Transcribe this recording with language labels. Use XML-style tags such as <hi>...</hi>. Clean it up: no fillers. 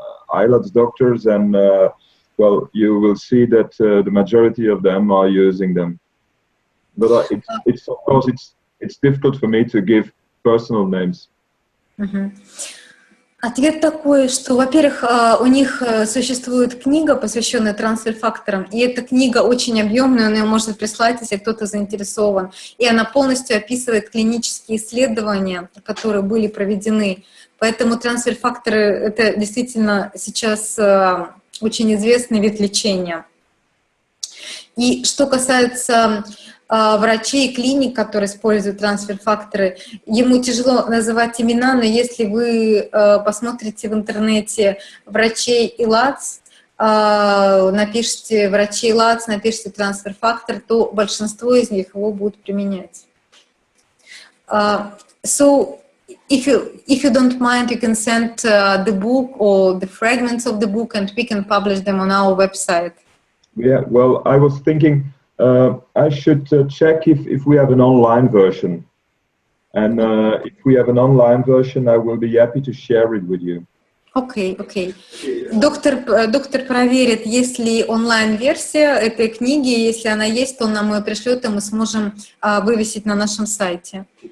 <en>IELTS doctors, and well, you will see that the majority of them are using them. But it's of course it's difficult for me to give personal names.</en> <ru>Ответ такой, что, во-первых, у них существует книга, посвященная трансфер-факторам, и эта книга очень объемная, он ее может прислать, если кто-то заинтересован, и она полностью описывает клинические исследования, которые были проведены. Поэтому трансфер-факторы — это действительно сейчас очень известный вид лечения. И что касается врачей и клиник, которые используют трансфер-факторы, ему тяжело называть имена, но если вы посмотрите в интернете врачей и ЛАЦ, напишите врачей ЛАЦ, напишите трансфер-фактор, то большинство из них его будут применять.</ru> <en>So, if you don't mind, you can send the book or the fragments of the book, and we can publish them on our website. Yeah, well, I was thinking I should check if we have an online version, and if we have an online version, I will be happy to share it with you.</en> <ru>Окей. Доктор проверит, есть ли онлайн-версия этой книги. Если она есть, то он нам ее пришлет, и мы сможем вывесить на нашем сайте.</ru>